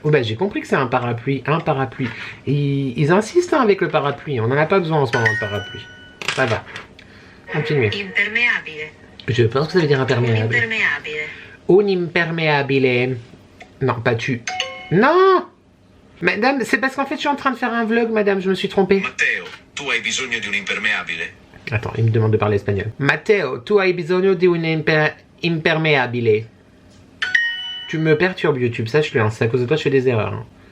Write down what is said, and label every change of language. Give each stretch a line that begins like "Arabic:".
French: Oh bah j'ai compris que c'est un parapluie, Et ils insistent hein, avec le parapluie. On n'en a pas besoin en ce moment de parapluie. Ça va. Continuez. Impermeabile. Je pense que ça veut dire imperméable. Un impermeabile. Non, pas tu. Non. Madame, c'est parce qu'en fait je suis en train de faire un vlog, madame. Je me suis trompée.
Italian: Matteo, tu hai bisogno di un impermeabile?
French: Attends, il me demande de parler espagnol.
Italian: Matteo, tu hai bisogno di un impermeabile.
French: Tu me perturbes YouTube, sache-le, hein. C'est à cause de toi que je fais des erreurs. Hein.